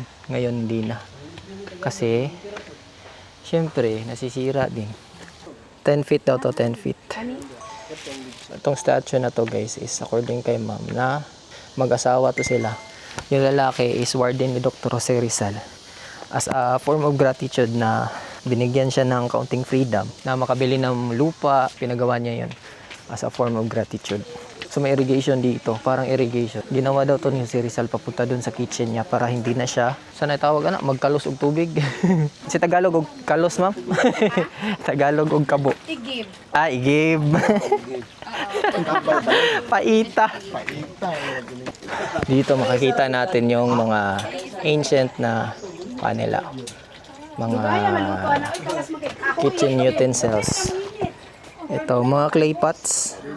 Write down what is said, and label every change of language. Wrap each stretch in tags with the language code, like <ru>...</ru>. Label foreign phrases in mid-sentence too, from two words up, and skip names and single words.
<tl>Ngayon hindi na. Kasi syempre, nasisira din. 10 feet daw to, 10 feet. Itong statue na to, guys,</tl> <en>is according</en> <tl>kay ma'am na mag-asawa to sila. Yung lalaki is warden ni Dr. Jose Rizal.</tl> <en>As a form of gratitude</en> <tl>na binigyan siya ng kaunting freedom na makabili ng lupa, pinagawa niya yun</tl> <en>as a form of gratitude.</en> <tl>So may irrigation dito, parang irrigation. Ginawa daw to ni Jose Rizal papunta dun sa kitchen niya para hindi na siya, saan tawag na,</tl> <ceb>magkalos og tubig. Si Tagalog og kalos, ma'am? Tagalog og kabo.</ceb> <tl>I-give. Igib. Paita. Dito makikita natin yung mga ancient na kanila. Mga</tl> <en>kitchen utensils.</en> <tl>Ito, mga</tl> <en>clay pots.</en>